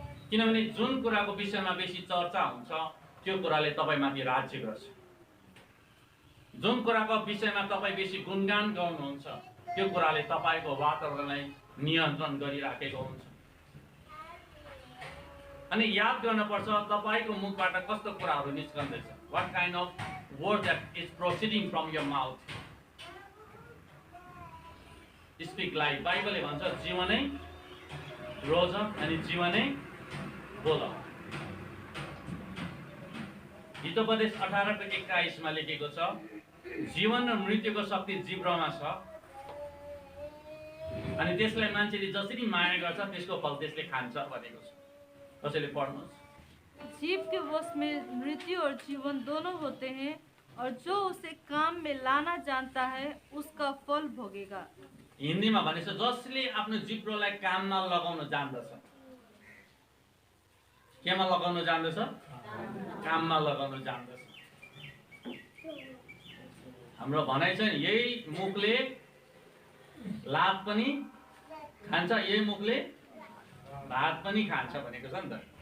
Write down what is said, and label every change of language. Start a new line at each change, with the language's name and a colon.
Nepali: किनभने जुन कुराको विषयमा बेसी चर्चा हुन्छ त्यो कुराले तपाईँमाथि राज्य गर्छ। जुन कुराको विषयमा तपाईँ बेसी गुणगान गाउनुहुन्छ त्यो कुराले तपाईँको वातावरणलाई नियन्त्रण गरिराखेको हुन्छ। अनि याद गर्नुपर्छ तपाईँको मुखबाट कस्तो कुराहरू निस्कँदैछ।
English: What kind of word that is proceeding from your mouth? Speak life.
Nepali: बाइबलले भन्छ जीवनै रोजक अनि जीवनै बोल। हितोपदेश 18:21 मा लेखेको छ, जीवन र मृत्युको शक्ति जिब्रोमा छ, अनि त्यसलाई मान्छेले जसरी माया गर्छ त्यसको फल त्यसले खान्छ भनेको छ। कसैले पढ्नुहोस्।
Hindi: जीव के वश में मृत्यु और जीवन दोनों होते हैं, और जो उसे काम में लाना जानता है उसका फल भोगेगा।
Nepali: हिन्दीमा भनेछ जसले आफ्नो जिब्रोलाई काममा लगाउन जान्दछ। केमा लगाउन जान्दछ? काममा लगाउन जान्दछ। हाम्रो भनाइ छ नि, यही मुखले लाभ पनि खान्छ, यही मुखले भात पनि खान्छ भनेको छ नि त।